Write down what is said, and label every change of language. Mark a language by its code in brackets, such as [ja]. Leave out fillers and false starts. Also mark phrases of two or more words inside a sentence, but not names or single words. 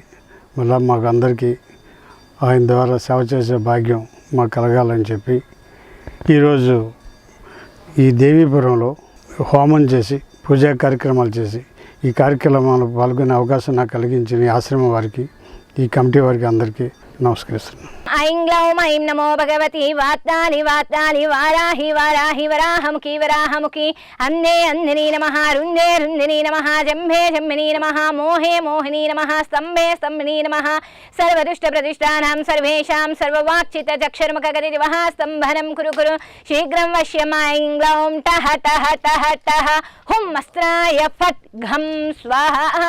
[te] మళ్ళీ మాకు అందరికీ ఆయన ద్వారా సేవ చేసే భాగ్యం మాకు కలగాలని చెప్పి ఈరోజు ఈ దేవీపురంలో హోమం చేసి పూజా కార్యక్రమాలు చేసి ఈ కార్యక్రమాలు పాల్గొనే అవకాశం నాకు కలిగించిన ఈ ఆశ్రమం వారికి ఈ కమిటీ వారికి అందరికీ నమస్కరిస్తున్నాను। [sa] ऐं ग्लौं ऐं नमो भगवती वाताली वाताली वाराही वाराही वराहमुखी वराहमुखी अन्धे अंधिनी नमः रुंधे रुंधिनी नमः जम्भे जम्बिनी नमः मोहे मोहिनी नमः स्तंभे स्तंभिनी नमः सर्वदुष्टप्रतिष्ठानां सर्वेषां सर्ववाक्चित्तचक्षुर्मुखगतिजिह्वा स्तम्भनं कुरु कुरु शीघ्रं वश्यम् ऐं ग्लौं टः टः टः टः हुं अस्त्राय फट् घं स्वाहा।